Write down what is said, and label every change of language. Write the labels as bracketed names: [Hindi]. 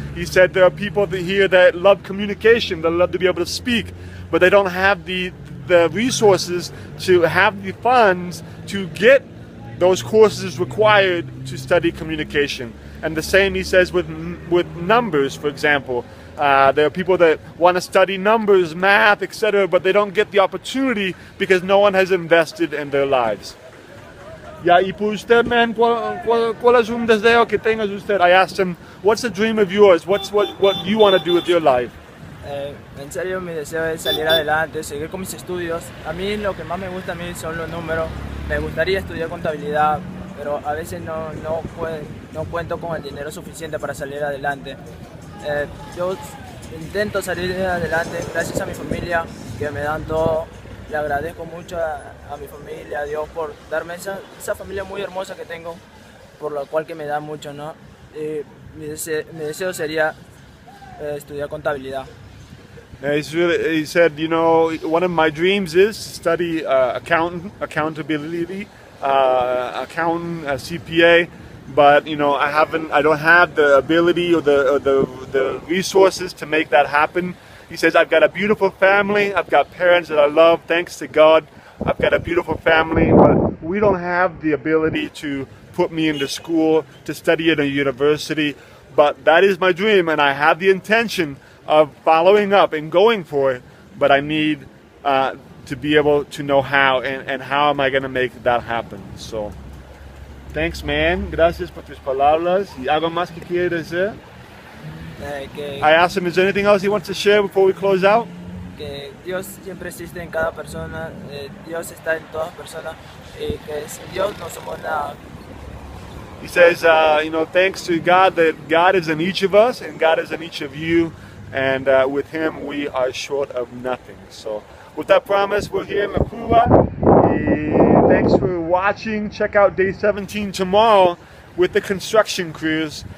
[English] He said there are people here that love communication, that love to be able to speak, but they don't have the resources to have the funds to get those courses required to study communication. And the same, he says, with numbers, for example. There are people that want to study numbers, math, etc., but they don't get the opportunity because no one has invested in their lives. [Spanish] Yeah, y por usted, man, ¿cuál es un deseo que tengas usted? [English] I asked him, what's the dream of yours? What you want to do with your life? [Spanish] En serio, mi deseo es salir adelante, seguir con mis estudios. A mí lo que más me gusta a mí son los números. Me gustaría estudiar contabilidad, pero a veces no cuento con el dinero suficiente para salir adelante. Yo intento salir adelante gracias a mi familia, que me dan todo. Le agradezco mucho a mi familia, a Dios, por darme esa familia muy hermosa que tengo, por la cual que me da mucho, ¿no? Mi deseo sería estudiar contabilidad. [English] He said, one of my dreams is to study accountability, accountant, CPA, but I don't have the ability or the resources to make that happen. He says, I've got a beautiful family, I've got parents that I love, thanks to God. I've got a beautiful family, but we don't have the ability to put me into school to study at a university, but that is my dream, and I have the intention of following up and going for it, but I need to be able to know how, and how am I going to make that happen. So, thanks, man. [Spanish] Gracias por tus palabras. ¿Y algo más que quieres decir? [English] I asked him, is there anything else he wants to share before we close out? [Spanish] Que Dios siempre existe en cada persona, Dios está en todas personas, y que sin Dios no somos nada. [English] He says, thanks to God that God is in each of us and God is in each of you, and with Him we are short of nothing. So, with that promise, we're here in La Cuba. Thanks for watching. Check out day 17 tomorrow with the construction crews.